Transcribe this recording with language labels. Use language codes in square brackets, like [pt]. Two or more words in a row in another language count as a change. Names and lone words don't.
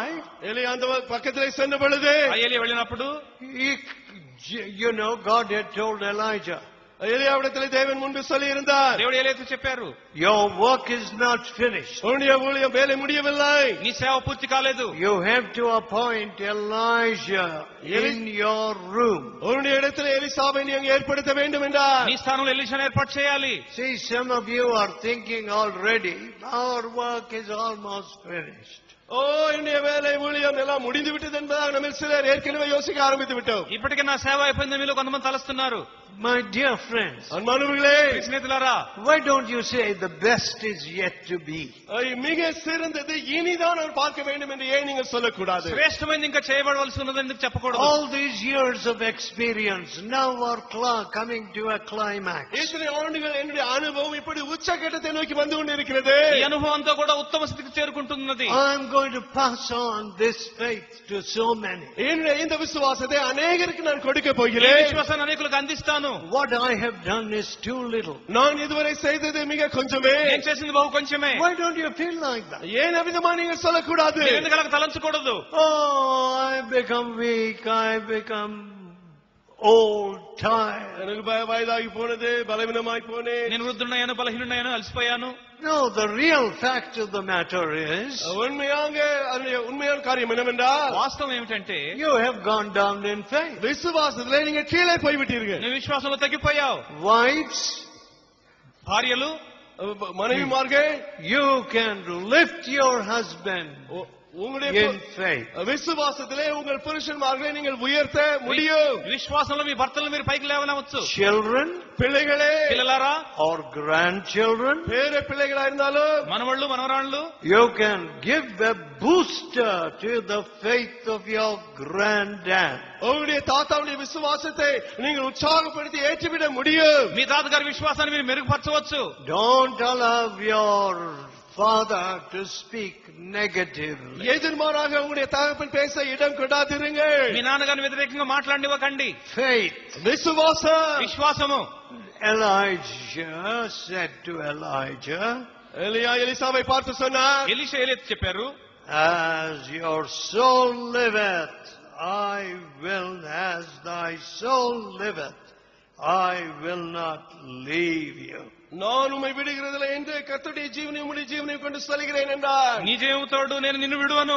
[ta] எலியா அந்த பக்கத்திலே சென்ற பொழுது, [te] ఎలీయా వెళ్ళినప్పుడు, [en] God had told Elijah, [ta] எலியாவிடத்திலே தேவன் முன்பு சொல்லி இருந்தார், [te] దేవుడు ఎలీయాతో చెప్పారు, [en] your work is not finished. [ta] உன்னுடைய ஊழியம் வேலை முடியவில்லை, [te] నీ సేవ పూర్తి కాలేదు. [en] You have to appoint Elijah in your room. [ta] உன்னுடைய இடத்திலே எலிசாவை நீ அங்கே ஏற்படுத்த வேண்டும் என்றார். [te] నీ స్థానంలో ఎలీషాను ఏర్పాటు చేయాలి. [en] See, some of you are thinking already, our work is almost finished. [ta] என்னுடைய வேலை ஊழியம் எல்லாம் முடிந்து விட்டது என்பதாக நம்ம சிலர் ஏற்கனவே யோசிக்க ஆரம்பித்து விட்டோம். [te] ఇప్పటికే నా సేవ అయిపోయింది మీలో కొంతమంది తలస్తున్నారు. [en] My dear friends, [ta] அன்பானவர்களே, [te] స్నేహితులారా, [en] why don't you say the best is yet to be? [ta] மிக சிறந்தது இனிதான் நான் பார்க்க வேண்டும் என்று ஏன் நீங்கள் சொல்லக்கூடாது? [te] శ్రేష్టమైనది ఇంకా చేయబడవలసి ఉన్నది ఎందుకు చెప్పకూడదు? [en] All these years of experience now are coming to a climax. [ta] இத்தனை ஆண்டுகள் என்னுடைய அனுபவம் இப்படி உச்சகட்டத்தை நோக்கி வந்து கொண்டிருக்கிறது. [te] ఈ అనుభవంతో కూడా ఉత్తమ స్థితికి చేరుకుంటున్నది. [en] I'm going to pass on this faith to so many. [ta] இந்த விசுவாசத்தை அநேகருக்கு நான் கொடுக்க [te] ఈ [ta] போகிறேன். [te] విశ్వాసాన్ని అనేకులకు అందిస్తాను. [en] What I have done is too little. [ta] நான் இதுவரை செய்தது மிக கொஞ்சமே. [te] నేను చేసింది బహు కొంచెమే. [en] Why don't you feel like that? [ta] ஏன் அவிதமா நீங்கள் சொல்லக்கூடாது? [te] ఎందుకు అలా తలంచకూడదు? [en] I become weak, I become old, tired. [ta] எனக்கு வயதாகி போனது, பலவீனமாய் போனேன், [te] నేను వృద్ధుడయ్యాను, బలహీనుడయ్యాను, అలసిపోయాను. [en] No, the real fact of the matter is, [ta] உண்மையான காரியம் என்னவென்றால், [te] వాస్తవం ఏమిటంటే, [en] you have gone down in faith. [ta] விசுவாசத்திலே நீங்க கீழே போய்விட்டீர்கள். [te] నువ్వు విశ్వాసంలో తగ్గిపోయావు. [en] Wives, [te] భార్యలు, [ta] மனைவிமார்கள், [en] you can lift your husband [ta] உங்களுடைய [en] in faith. [ta] விசுவாசத்திலே உங்கள் புருஷன்மார்களை நீங்கள் உயர்த்த முடியும். [te] విశ్వాసంలో మీ భర్తలను మీరు పైకి లేవనవచ్చు. [en] Children, [ta] பிள்ளைகளே, [te] పిల్లలారా, [en] or grandchildren, [ta] பேர பிள்ளைகளா இருந்தாலும், [te] మనవళ్ళు, మనవరాళ్ళు, [en] you can give a booster to the faith of your granddad. [ta] உங்களுடைய தாத்தாவுடைய விசுவாசத்தை நீங்கள் உற்சாகப்படுத்தி ஏற்றிவிட முடியும். [te] మీ తాతగారి విశ్వాసాన్ని మీరు మెరుగుపరచవచ్చు. [en] Don't allow your father to speak negatively. [ta] எதிர்மாறாக உங்களுடைய தகப்பன் பேச இடம் கொடாதிருங்கள். [te] మీ నాన్నగారిని వ్యతిరేకంగా మాట్లాడివ్వకండి. [en] Faith. [ta] விசுவாசம். [te] విశ్వాసము. [en] Elijah said to Elijah, [ta] எலியா எலிசாவை பார்த்து சொன்னார், [te] ఎలీషా ఏలైతే చెప్పారు, [en] as your soul liveth, I will, as thy soul liveth, I will not leave you. [ta] நான் உம்மை விடுகிறதில்லை என்று கர்த்தருடைய ஜீவனை உம்முடைய ஜீவனை கொண்டு சொல்கிறேன் என்றார். [te] నీ జీవముతోడు నేను నిన్ను విడువను.